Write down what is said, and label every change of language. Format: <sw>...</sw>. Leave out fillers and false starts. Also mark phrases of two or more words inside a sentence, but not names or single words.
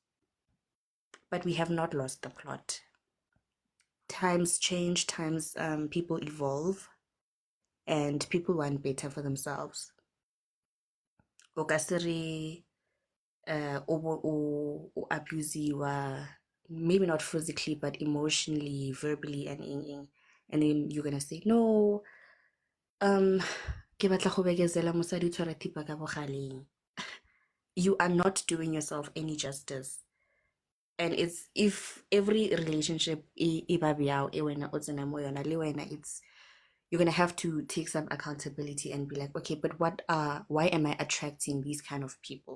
<en>But we have not lost the plot. Times change, times people evolve, and people want better for themselves.</en> <tn>Okasiri abusiwa,</tn> <en>maybe not physically, but emotionally, verbally, and then you're gonna say, no,</en> <tn>ke batla go bekezela mosadi tshwara thipa ka bogaleng.</tn> <en>You are not doing yourself any justice. And it's, if every relationship it's, you're gonna have to take some accountability and be like, okay, but why am I attracting these kind of people?</en>